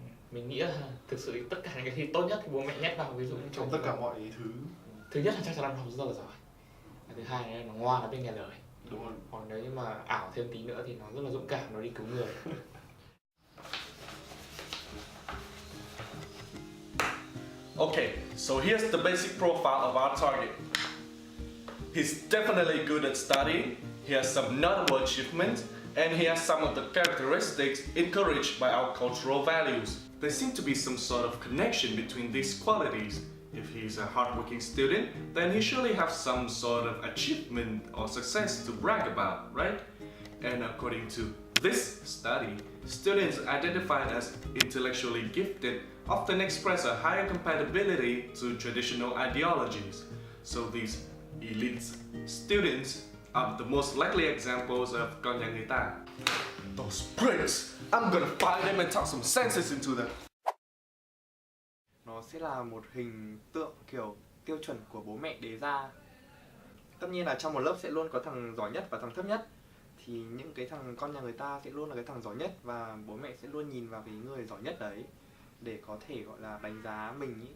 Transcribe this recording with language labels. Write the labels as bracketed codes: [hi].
[vi] Mình nghĩ là thực sự tất cả những cái thi tốt nhất thì bố mẹ nhét vào, ví dụ như Trong tất cả mọi thứ. Thứ nhất là chắc chắn là học rất là giỏi, thứ hai là nó ngoan, nó biết nghe lời. Đúng rồi. Còn nếu như mà ảo thêm tí nữa thì nó rất là dũng cảm, nó đi cứu người. [en] Okay, so here's the basic profile of our target. He's definitely good at studying, he has some notable achievements, and he has some of the characteristics encouraged by our cultural values. There seems to be some sort of connection between these qualities. If he's a hardworking student, then he surely has some sort of achievement or success to brag about, right? And according to this study, students identified as intellectually gifted often express a higher compatibility to traditional ideologies. So these elite students are the most likely examples of con nhà người ta. Those pricks! I'm gonna fire them and talk some senses into them. [vi] Nó sẽ là một hình tượng kiểu tiêu chuẩn của bố mẹ đề ra. Tất nhiên là trong một lớp sẽ luôn có thằng giỏi nhất và thằng thấp nhất, thì những cái thằng con nhà người ta sẽ luôn là cái thằng giỏi nhất, và bố mẹ sẽ luôn nhìn vào cái người giỏi nhất đấy để có thể gọi là đánh giá mình ý.